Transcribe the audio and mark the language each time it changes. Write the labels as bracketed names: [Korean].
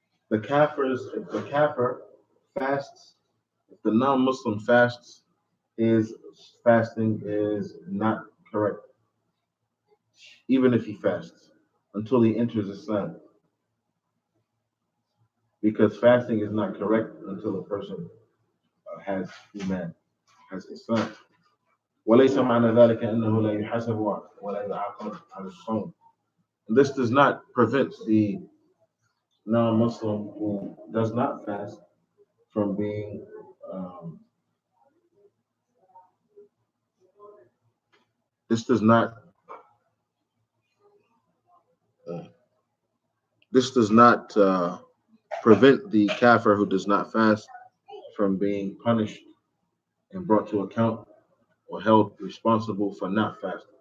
[English] If the kafir fasts, if the non-Muslim fasts, his fasting is not correct. Even if he fasts until he enters Islam. Because fasting is not correct until a person has Iman, has Islam. [Arabic] وليس معنى ذلك أنه لا يحاسب ولا يعاقب على الصوم. [English] This does not prevent the non-Muslim who does not fast from being um, this does not uh, this does not prevent the kafir who does not fast from being punished and brought to account or held responsible for not fasting.